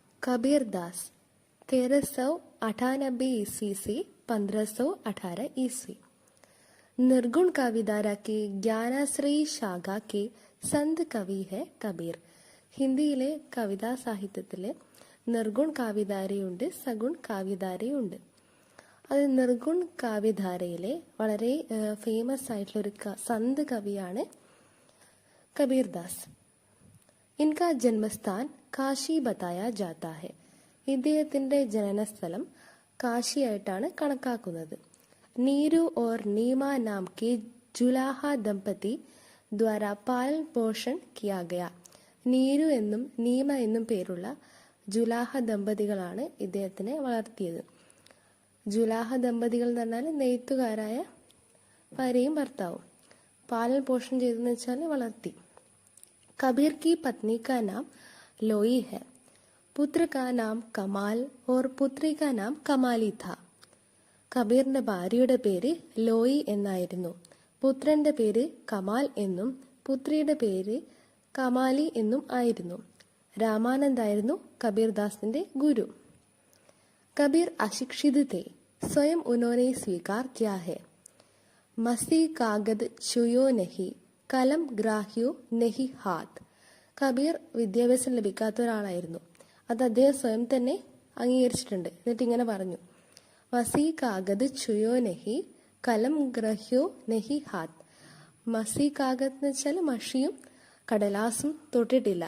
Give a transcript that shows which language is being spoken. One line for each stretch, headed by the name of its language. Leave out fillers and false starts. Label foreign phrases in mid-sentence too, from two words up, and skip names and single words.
Hindi: कबीर दास 1398 ईस्वी से 1518 ईस्वी। निर्गुण काव्यधारा के ज्ञानाश्रयी शाഖ के संत कवि है कबीर।
Malayalam: ഹിന്ദിയിലെ കവിതാ സാഹിത്യത്തിൽ നിർഗുൺ കാവ്യധാരയുണ്ട്, സഗുൺ കാവ്യധാരയുണ്ട്. അത് നിർഗുൺ കാവ്യധാരയിലെ വളരെ ഫേമസ് ആയിട്ടുള്ളൊരു സന്ത് കവിയാണ് കബീർ ദാസ്.
Hindi: इनका जन्मस्थान काशी बताया जाता है.
Malayalam: ഇദ്ദേഹത്തിന്റെ ജനനസ്ഥലം കാശിയായിട്ടാണ് കണക്കാക്കുന്നത്.
Hindi: नीरू और नीमा नाम के जुलाहा दंपति द्वारा पालन पोषण किया गया.
Malayalam: നീരു എന്നും നീമ എന്നും പേരുള്ള ജുലാഹ ദമ്പതികളാണ് ഇദ്ദേഹത്തിനെ വളർത്തിയത്. ജുലാഹ ദമ്പതികൾ എന്ന് പറഞ്ഞാൽ നെയ്ത്തുകാരായ ഭാര്യയും ഭർത്താവും. പാലൻ പോഷണം ചെയ്തെന്ന് വെച്ചാൽ വളർത്തി.
Hindi: कबीर की पत्नी का नाम लोई है. पुत्र का नाम कमाल और पुत्री का नाम कमाली था.
Malayalam: കബീറിന്റെ ഭാര്യയുടെ പേര് ലോയി എന്നായിരുന്നു. പുത്രന്റെ പേര് കമാൽ എന്നും പുത്രിയുടെ പേര് കമാലി എന്നും ആയിരുന്നു. രാമാനന്ദായിരുന്നു കബീർ ദാസിന്റെ ഗുരു.
Hindi: कबीर अशिक्षित थे. സ്വയം उन्होंने स्वीकार किया है. मसी कागद छुयो नहीं, कलम गह्यो नहीं हाथ.
Malayalam: കബീർ വിദ്യാഭ്യാസം ലഭിക്കാത്ത ഒരാളായിരുന്നു. അത് അദ്ദേഹം സ്വയം തന്നെ അംഗീകരിച്ചിട്ടുണ്ട്. എന്നിട്ട് ഇങ്ങനെ പറഞ്ഞു,
Hindi: मसि कागद छुयो नहीं, कलम गह्यो नहीं हाथ. मसि कागद
Malayalam: എന്ന് വെച്ചാൽ മഷിയും കടലാസും തൊട്ടിട്ടില്ല.